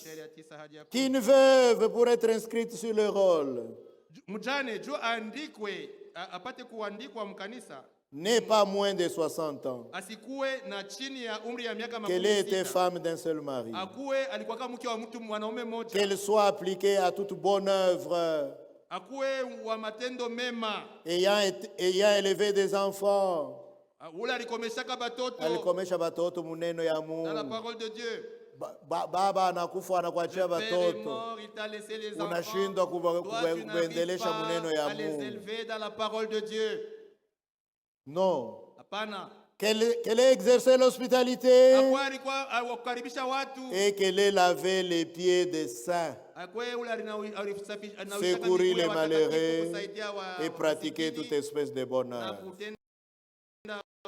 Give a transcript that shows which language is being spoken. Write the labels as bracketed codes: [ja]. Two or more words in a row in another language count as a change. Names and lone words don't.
[fr] Qu'une veuve pour être inscrite sur le rôle n'est pas moins de 60 ans, qu'elle ait été femme d'un seul mari, qu'elle soit appliquée à toute bonne œuvre, ayant élevé des enfants. [sw] Alikomesha batoto muneno ya Mungu. [fr] Dans la parole de Dieu. [sw] Baba anakufa anakuachia batoto. Unashindwa kuendelesha muneno ya Mungu. [fr] Dans la parole de Dieu. Non. Qu'elle ait exercé l'hospitalité et qu'elle ait lavé les pieds des saints, secourir les malheureux et pratiquer toute espèce de bonheur.